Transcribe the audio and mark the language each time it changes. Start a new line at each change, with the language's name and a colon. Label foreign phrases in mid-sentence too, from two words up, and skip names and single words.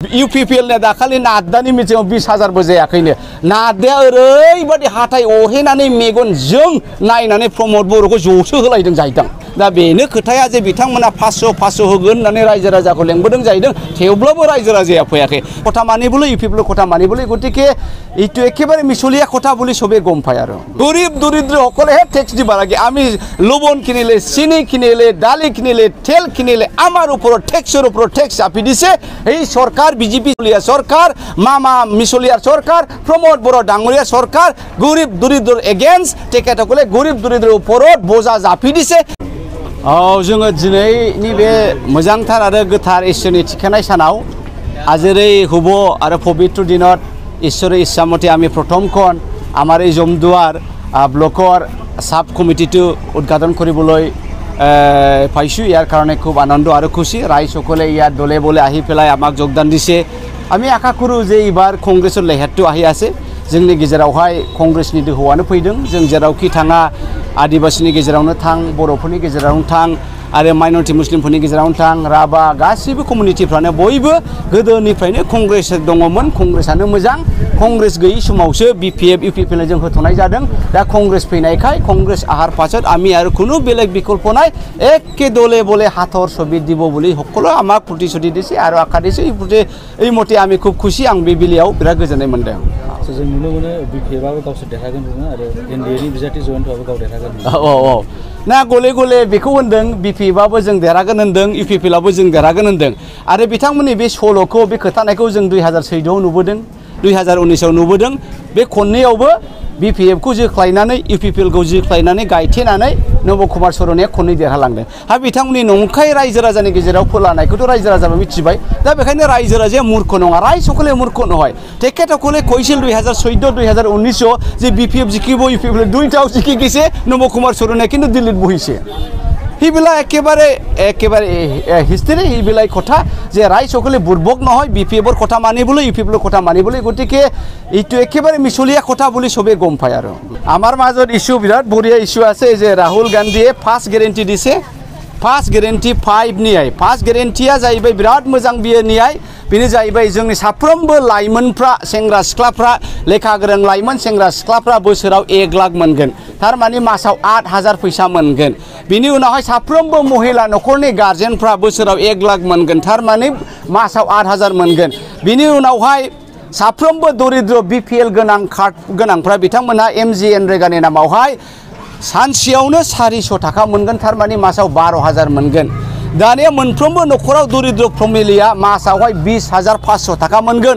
Bodo: UPPL ने दाखालि नादानि मिथिङाव 20,000 जायाखैनो नादाया ओरैबादि हाथाय अहेनानै मेगन जों नायनानै प्रमद बर'खौ ज'सो होलायदों जाहैदों दा बेनो खोथाया जे बिथांमोना 500 होगोन होननानै रायजो राजाखौ लेंबोदों जाहैदों थेवब्लाबो रायजो राजाया फैयाखै
Assamese: কথা मानिবলৈ UPPL কথা मानिবলৈ गतिके এইটো একেবাৰে মিছলীয়া কথা বুলি সবে গম পায় আৰু গৰীব দৰিদ্ৰ সকলেহে টেক্স দিব লাগে আমি লবণ কিনিলে চিনি কিনিলে দালি কিনিলে তেল কিনিলে আমাৰ ওপৰত টেক্সৰ ওপৰত টেক্স চাপি দিছে এই সরকার বিজেপি সরকার মামা মিছলীয়াৰ সরকার প্রমোদ বড় ডাঙৰীয়া সরকার গৰীব দৰিদ্ৰৰ এগেইনস্ট তেখেতসকলে গৰীব দৰিদ্ৰৰ ওপৰত বোজা জাপি দিছে
Bodo: जोङो दिनैनि बे मोजांथार आरो गोथार इसोरनि थिखानाय सानाव आजोरै हुब आरो पवित्र
Assamese: दिনত ঈশ্বরের ইচ্ছা মতে আমি প্রথমখন আমাৰ এই জমদুৱাৰ ব্লকৰ সাব কমিটিটো উদ্ঘাটন কৰিবলৈ পাইছোঁ ইয়াৰ কাৰণে খুব আনন্দ আৰু খুশি ৰাইজসকলে ইয়াত দলে বলে আহি পেলাই আমাক যোগদান দিছে আমি আশা কৰোঁ যে এইবাৰ কংগ্ৰেছৰ লেহেৰটো আহি আছে
Bodo: जोंनि गेजेरावहाय कंग्रेसनि दोहौआनो फैदों जों जेरावखि थाङा आदिबासिनि गेजेरावनो थां बर'फोरनि गेजेरावनो थां आरो माइनरिटि मुस्लिमफोरनि गेजेरावनो थां राभा गासैबो कमिउनिटिफ्रानो बयबो गोदोनिफ्रायनो कंग्रेस दङमोन कंग्रेसानो मोजां कंग्रेस गैयै समावसो BPF UPPL जों होथ'नाय जादों दा कंग्रेस फैनायखाय कंग्रेस आहार
Assamese: पाছত আমি আৰু কোনো বেলেগ বিকল্প নাই একে দলে বলে হাতৰ ছবি দিব বুলি সকলো আমাক প্ৰতিশ্ৰুতি দিছে আৰু আশা দিছে এই মতে আমি খুব খুশি
Bodo: आं बे बेलायाव बिराद गोजोननाय मोनदों जों नुनो मोनो BPFआबो गावसोर देरहागोन आरो NDAनि बिजाथि जयन्तआबो गाव देरहागोन ना गले गले बेखौ होनदों BPFआबो जों देरहागोन होनदों UPPLआबो जों देरहागोन होनदों आरो बिथांमोननि बे सल'खौ बे खोथानायखौ जों 2014आव नुबोदों 2019आव नुबोदों बे खननैयावबो BPFखौ जोख्लायनानै UPPLखौ जोख्लायनानै गायथेनानै नब कुमार सरनेया खननै देरहालांदों हा बिथांमोननि नंखाय रायजो राजानि गेजेराव फोलानायखौथ' रायजो राजाबो मिथिबाय दा बेखायनो रायजो राजाया मूर्ख नङा
Assamese: राय सकले मूर्ख নহয় তেখেতসকলে কৈছিল 2014 2019 যে BPF জিকিব UPPL দুইটাও জিকি গেছে নব কুমার সরনে কিন্তু দিল্লীত বহিছে সেইবিলাক একেবাৰে হিষ্ট্ৰী সেইবিলাক কথা যে ৰাইজ সকলে
Bodo: বুৰ্বক নহয় BPFৰ কথা মানিবলৈ UPPLৰ কথা মানিবলৈ গতিকে এইটো একেবাৰে মিছলীয়া কথা বুলি সবে গম পায় আৰু আমাৰ মাজত ইস্যু বিৰাট বঢ়িয়া ইস্যু আছে যে ৰাহুল গান্ধীয়ে ফাৰ্ষ্ট গ্যাৰেন্টি দিছে
English: first guarantee
Bodo: 5 नियाय फार्स्ट गेरेन्टिया जाहैबाय बिराद मोजां बियो नियाय बेनो जाहैबाय जोंनि साफ्रोमबो लाइमोनफ्रा सेंग्रा सिख्लाफ्रा लेखा गोरों लाइमोन सेंग्रा सिख्लाफ्रा बोसोराव 1 लाख मोनगोन थारमाने मासाव 8,000 फैसा मोनगोन बिनि उनावहाय साफ्रोमबो महिला नखरनि गार्जेनफ्रा बोसोराव 1 लाख मोनगोन थारमाने मासाव 8,000 मोनगोन बिनि उनावहाय साफ्रोमबो दरिद्र BPL गोनां कार्ड गोनांफ्रा बिथांमोनहा MGNरेगानि नामावहाय सानसेयावनो 400 थाखा मोनगोन थारमाने मासाव 12,000 मोनगोन दानिया मोनफ्रोमबो नखराव दरिद्र फेमिलिया मासावहाय 20,500 थाखा मोनगोन